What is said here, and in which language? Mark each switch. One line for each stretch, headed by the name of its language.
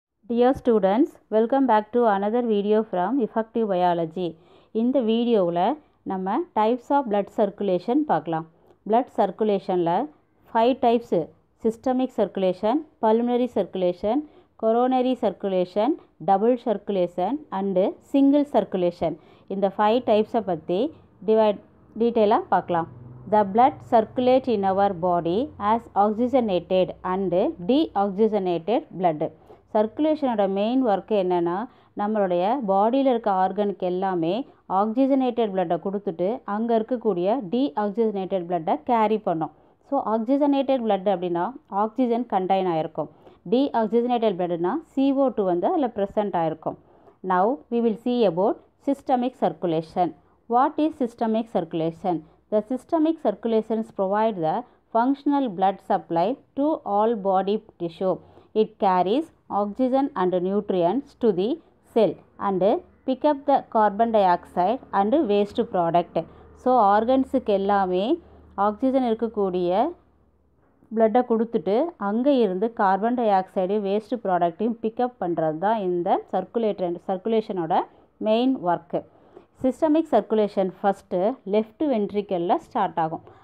English: Dear students, welcome back to another video from Effective Biology.
Tamil: இந்த வீடியோவில் நம்ம
English: types of blood circulation
Tamil: பார்க்கலாம். Blood circulationல 5 types: systemic circulation, pulmonary circulation, coronary circulation, double circulation and single circulation. இந்த 5 types பற்றி டீட்டெயிலாக பார்க்கலாம்.
English: The blood circulates in our body as oxygenated and deoxygenated blood.
Tamil: சர்க்குலேஷனோட main work என்னென்னா, நம்மளுடைய பாடியில் இருக்க ஆர்கனுக்கு எல்லாமே ஆக்சிஜனேட்டட் பிளட்டை கொடுத்துட்டு அங்கே இருக்கக்கூடிய டீஆக்சிஜனேட்டட் பிளட்டை கேரி பண்ணோம். ஸோ ஆக்சிஜனேட்டட் பிளட் அப்படின்னா ஆக்சிஜன் கண்டைன் ஆகிருக்கும். டீஆக்சிஜனேட்டட் பிளட்னா CO2 வந்து அதில் ப்ரெசண்ட் ஆகிருக்கும்.
English: Now we will see about systemic circulation. What is systemic circulation? The systemic circulations provide the functional blood supply to all body tissue. It carries oxygen and nutrients to the cell and pick up the carbon dioxide and waste product.
Tamil: So ஆர்கன்ஸுக்கு எல்லாமே oxygen இருக்கக்கூடிய பிளட்டை கொடுத்துட்டு அங்கே இருந்து carbon di oxide waste ப்ராடக்டையும் pickup பண்ணுறது தான் இந்த சர்க்குலேஷனோட main work. Systemic circulation first left வென்ட்ரிக்கலில் start ஆகும்.